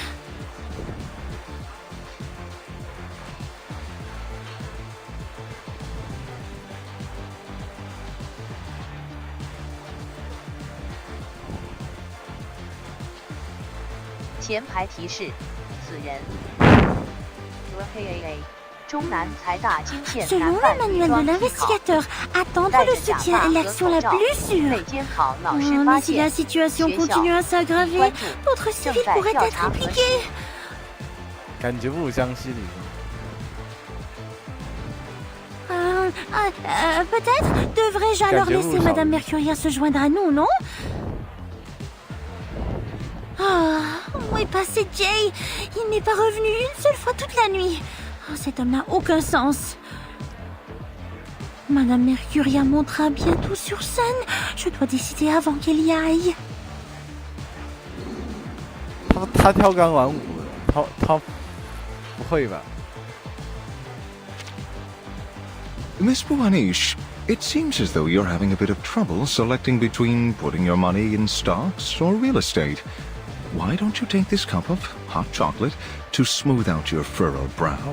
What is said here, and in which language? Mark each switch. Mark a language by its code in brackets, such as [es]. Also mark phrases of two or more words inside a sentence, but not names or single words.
[zh] « 前排提示：此人。 [fr] Selon le manuel de l'investigateur, attendre le soutien est l'action la plus sûre. Mais si la situation continue à s'aggraver, d'autres civils pourraient être impliqués. [zh] 感觉不如湘西里。 [fr] Peut-être devrais-je alors laisser Madame Mercuria se joindre à nous, non? Où est passé Jay? Il n'est pas revenu une seule fois toute la nuit. Cet homme n'a aucun sens. Madame Mercuria montera bientôt sur scène. Je dois décider avant qu'elle y aille. [zh] 他他跳钢管舞的，他不会吧 [en] Miss Buanish, it seems as though you're having a bit of trouble selecting between putting your money in stocks or real estate. Why don't you take this cup of hot chocolate to smooth out your furrowed brow?